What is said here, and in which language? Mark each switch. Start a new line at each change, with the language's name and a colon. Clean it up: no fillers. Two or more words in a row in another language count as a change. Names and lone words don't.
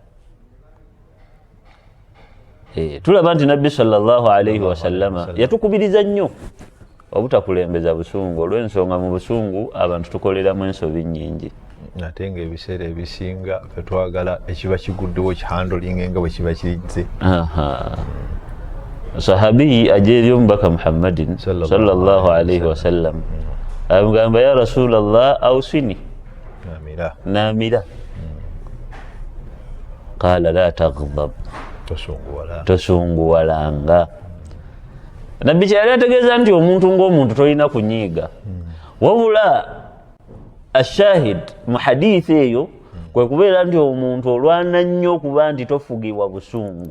Ganda: Tulaba nti Nabbi
Arabic: صلى الله عليه وسلم
Ganda: yatukubiriza nnyo obutakulembeza busungu olw'ensonga mu busungu abantu tukoleramu ensobi nnyingi. Ate ng'ebiseera ebisinga fe twagala ekiba kiguddewo kihandolinga nga bwe kiba kirizze. Sahabi ajja eri omubaka Muhammadin
Arabic: صلى الله عليه وسلم
Ganda: amugamba
Arabic: يا رسول الله أوصني
Ganda: namira.
Arabic: قال لا تغضب,
Ganda: tosunguwalanga. Nabbi kyali ategeeza nti omuntu ng'omuntu tolina kunyiiga, wabula ashahid mu hadithi eyo kwe kubeera nti omuntu olwana nnyo okuba nti tofugibwa busungu.